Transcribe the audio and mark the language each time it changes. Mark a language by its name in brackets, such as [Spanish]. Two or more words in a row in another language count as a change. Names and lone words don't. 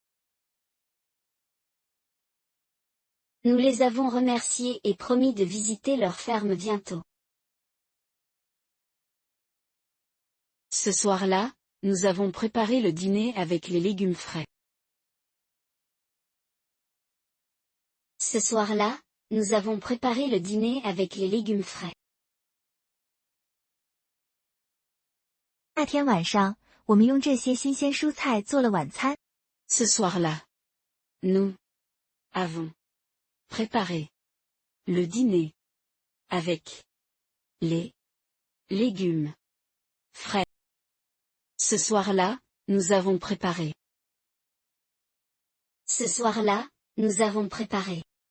[French] Nous les avons remerciés et promis de visiter leur ferme bientôt. Ce soir-là, nous avons préparé le dîner avec les légumes frais. Ce soir-là, nous avons préparé le dîner avec les légumes frais. [Chinese] 那天晚上，我们用这些新鲜蔬菜做了晚餐。 [French] Ce soir-là, nous avons préparé le dîner avec les légumes frais. Ce soir-là, nous avons préparé. Ce soir-là, nous avons préparé.